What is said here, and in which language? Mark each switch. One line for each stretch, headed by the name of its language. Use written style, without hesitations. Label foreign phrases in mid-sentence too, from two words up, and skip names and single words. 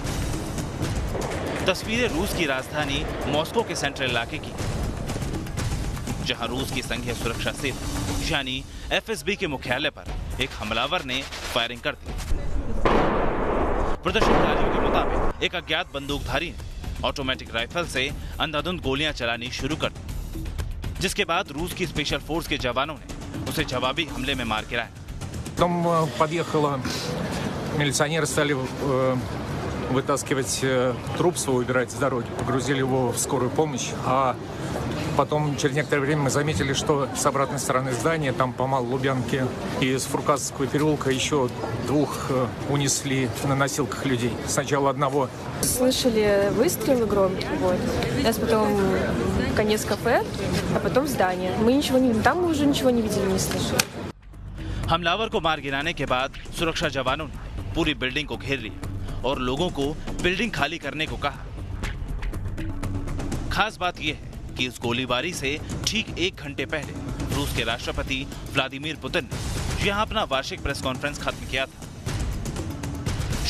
Hindi: तस्वीरें रूस की राजधानी मॉस्को के सेंट्रल इलाके की, जहां रूस की संघीय सुरक्षा सेना यानी FSB के मुख्यालय पर एक हमलावर ने फायरिंग कर दी। प्रदर्शनकारियों के मुताबिक एक अज्ञात बंदूकधारी ने
English: automatic rifle
Hindi: से अंधाधुंध गोलियां चलानी शुरू कर दी, जिसके बाद रूस की
English: special force
Hindi: के जवानों ने उसे जवाबी हमले में मार गिराया।
Russian: Потом подъехала, милиционеры стали вытаскивать труп свой, убирать с дороги, погрузили его в скорую помощь, а потом через некоторое время мы заметили, что с обратной стороны здания, там по Малой Лубянке и с Фуркасовского переулка еще 2 унесли на носилках людей. Сначала одного. Слышали выстрелы громкие, вот. Нас потом конец кафе, а потом здание. Мы ничего не, там мы уже ничего не видели, не слышали.
Hindi: हमलावर को मार गिराने के बाद सुरक्षा जवानों ने पूरी बिल्डिंग को घेर लिया और लोगों को बिल्डिंग खाली करने को कहा। खास बात यह है कि इस गोलीबारी से ठीक 1 घंटे पहले रूस के राष्ट्रपति व्लादिमीर पुतिन ने यहां अपना वार्षिक
English: press conference
Hindi: खत्म किया था।